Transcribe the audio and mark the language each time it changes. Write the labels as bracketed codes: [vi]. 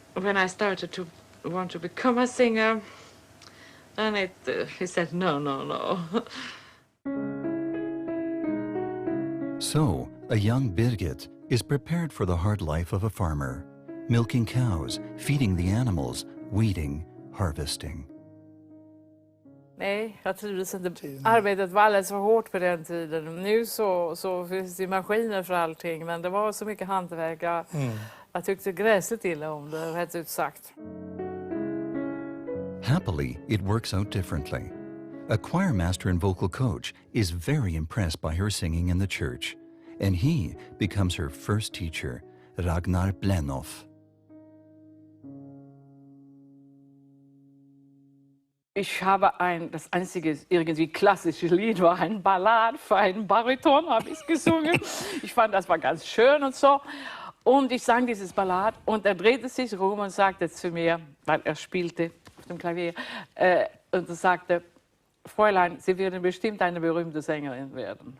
[en] when I started to want to become a singer, then he said, no, no, no. So, a young Birgit is prepared for the hard life of a farmer, milking cows, feeding the animals, weeding, harvesting. [sv] Nej, jag trivdes inte. Arbetet var alldeles för hårt på den tiden. Nu så finns det maskiner för allting, men det var så mycket hantverk. Jag tyckte gräsligt illa om det, rätt ut sagt. [en] Happily, it works out differently. A choir master and vocal coach is very impressed by her singing in the church, and he becomes her first teacher, Ragnar Blenoff. [de] Ich habe das einzige irgendwie klassische Lied war ein Ballad für einen Bariton, habe ich gesungen. Ich fand, das war ganz schön und so. Und ich sang dieses Ballad und er drehte sich rum und sagte zu mir, weil er spielte auf dem Klavier, und er sagte, Fräulein, Sie werden bestimmt eine berühmte Sängerin werden.